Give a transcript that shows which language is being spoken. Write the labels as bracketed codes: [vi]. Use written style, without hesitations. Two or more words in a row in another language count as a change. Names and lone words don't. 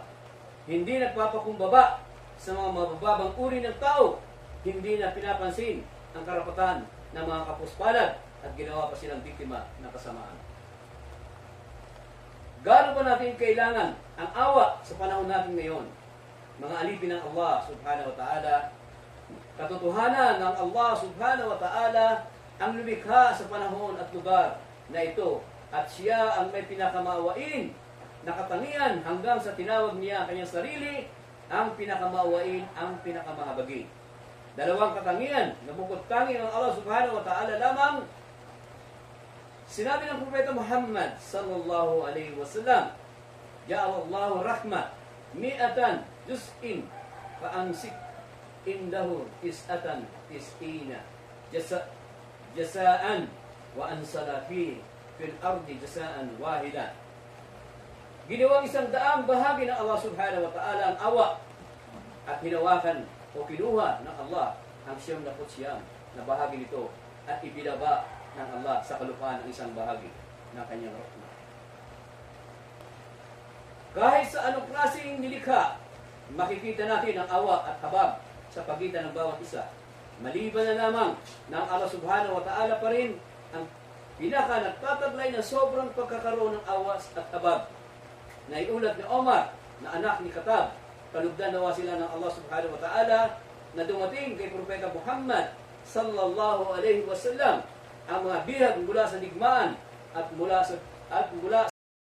[tl] Hindi nagpapakumbaba sa mga mabababang uri ng tao. Hindi na pinapansin ang karapatan ng mga kapuspalad at ginawa pa silang biktima ng kasamaan. Gaano ba natin kailangan ang awa sa panahon natin ngayon? Mga alipin ng Allah [ar] سبحانه وتعالى, [tl] katotohanan ng Allah [ar] سبحانه وتعالى [tl] ang lumikha sa panahon at lugar na ito, at siya ang may pinakamaawain na katangian hanggang sa tinawag niya ang kanyang sarili ang pinakamaawain, ang pinakamahabagi. Dalawang katangian na bukod-tangi ng Allah [ar] سبحانه وتعالى [tl] lamang. Sinabi ng Propeta Muhammad [ar] صلى الله عليه وسلم جعل الله رحمة مائة جزء فأمسك عنده تسعة تسعين جزءا وأنزل في الأرض جزءا واحدة. [tl] Ginawang 100 bahagi ng Allah [ar] سبحانه وتعالى [tl] ang awa, at hinawakan o kinuha ng Allah ang 99 na bahagi nito at ibinaba ng Allah sa kalupaan ang isang bahagi ng kanyang rahmah. Kahit sa anong klaseng nilikha, makikita natin ang awa at habab sa pagitan ng bawat isa. Maliban na lamang ng Allah [ar] سبحانه وتعالى [tl] pa rin ang pinaka nagtataglay ng sobrang pagkakaroon ng awa at habab. Naiulat ni Omar na anak ni Khattab, kalugdan nawa sila ng Allah [ar] سبحانه وتعالى, [tl] na dumating kay Propeta Muhammad [ar] صلى الله عليه وسلم [tl] ang mga bihag mula sa digmaan at mula